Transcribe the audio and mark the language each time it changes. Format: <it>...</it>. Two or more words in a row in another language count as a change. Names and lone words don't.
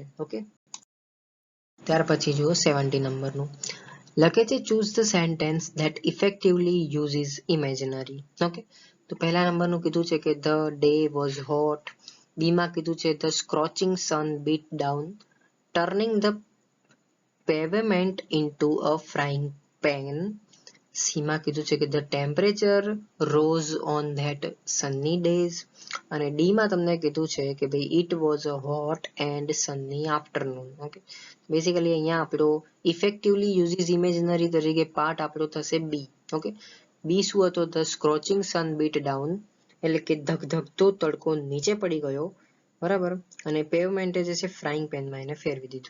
<gu>ઓકે, ત્યાર પછી જુઓ 70 નંબરનું લખે છે</gu> <en>choose the sentence that effectively uses imagery.</en> <gu>ઓકે, તો પહેલા નંબરનું કીધું છે કે</gu> <en>the day was hot.</en> <gu>બી માં કીધું છે</gu> <en>the scorching sun beat down turning the pavement into a frying pan.</en> <gu>સી માં કીધું છે કે</gu> <en>the temperature rose on that sunny days.</en> <gu>અને ડી માં તમને કીધું છે કે ભાઈ</gu> <en>it was a hot and sunny afternoon.</en> <gu>ઓકે, બેઝિકલી અહીંયા આપણો</gu> <en>effectively uses imagery</en> <gu>તરીકે પાર્ટ આપણો થશે બી. ઓકે, બી શું હતો?</gu> <en>the scorching sun beat down,</en> <gu>એટલે કે ધગધગતો તડકો નીચે પડી ગયો. બરાબર, અને પેવમેન્ટે જે છે</gu> <en>frying pan</en> <gu>એને ફેરવી દીધું.</gu>